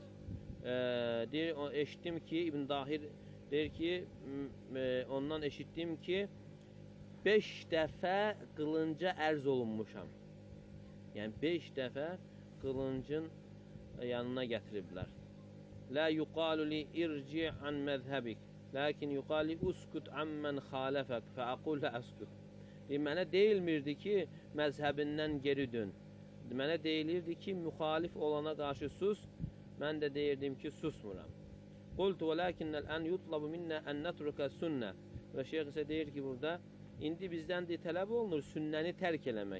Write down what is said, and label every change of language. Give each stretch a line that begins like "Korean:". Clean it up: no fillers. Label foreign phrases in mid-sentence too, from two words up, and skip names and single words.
Azerbaijani: Deyir, eşitdim ki, İbn-i Tahir deyir ki, ondan eşitdim ki, 5 dəfə qılınca ərz olunmuşam. Yəni 5 dəfə qılıncın yanına gətiriblər.
Arabic: لا يقال لي ارجع عن مذهبك، لكن يقال لي اسكت عمن خالفك فأقول لا أسكت.
Azerbaijani: Mənə deyilmirdi ki, məzhəbindən geri dön. Mənə deyilirdi ki, müxalif olana qarşı sus, mən də deyirdim ki, susmuram.
Arabic: قلت ولكن الآن يطلب منا أن نترك السنة.
Azerbaijani: Və şeyh isə deyir ki, burada, indi bizdən de tələb olunur sünnəni tərk eləmək.